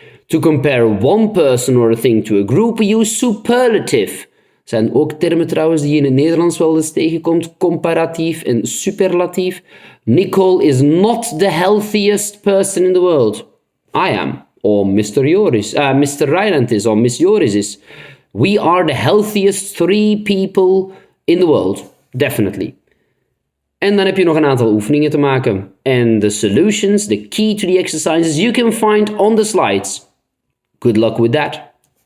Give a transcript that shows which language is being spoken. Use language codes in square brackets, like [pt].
[en] To compare one person or a thing to a group, we use superlative. [nl] Zijn ook termen trouwens die je in het Nederlands wel eens tegenkomt. Comparatief en superlatief. [en] Nicole is not the healthiest person in the world. I am. Or Mr. Ryland is, or Miss Joris is. We are the healthiest 3 people in the world. Definitely. [nl] En dan heb je nog een aantal oefeningen te maken. [en] And the solutions, the key to the exercises you can find on the slides. Good luck with that.